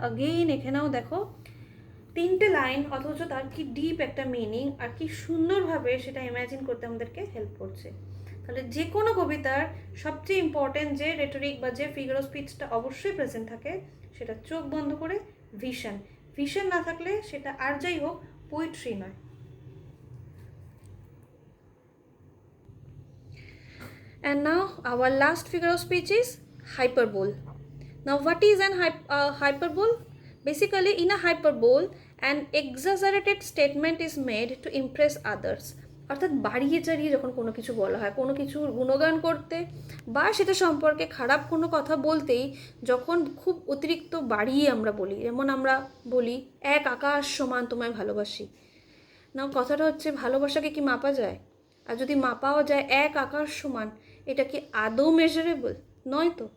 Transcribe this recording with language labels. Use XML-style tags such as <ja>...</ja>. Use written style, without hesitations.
<bn>Again এখানেও দেখো 3টে লাইন, অথচ তার কি ডিপ একটা মিনিং আর কি সুন্দরভাবে সেটা ইমাজিন করতে আমাদেরকে হেল্প করছে। তাহলে যে কোনো কবিতার সবচেয়ে ইম্পর্টেন্ট যে রেটরিক বা যে ফিগার অফ স্পিচটা অবশ্যই প্রেজেন্ট থাকে, সেটা চোখ বন্ধ করে ভিশন। ভিশন না থাকলে সেটা আর যাই হোক পোয়েট্রি নয়।</bn> <en>And now our last figure of speech is hyperbole. Now what is an hyperbole? Basically in a hyperbole an exaggerated statement is made to impress others।</en> <bn>অর্থাৎ বাড়িয়ে চাড়িয়ে যখন কোনো কিছু বলা হয়, কোনো কিছুর গুণগান করতে বা সেটা সম্পর্কে খারাপ কোনো কথা বলতেই যখন খুব অতিরিক্ত বাড়িয়ে আমরা বলি, যেমন আমরা বলি এক আকাশ সমান তোমায় ভালোবাসি। না, কথাটা হচ্ছে ভালোবাসাকে কি মাপা যায়? আর যদি মাপাও যায় এক আকাশ সমান, এটা কি আদৌ মেজারেবল নয়?</bn>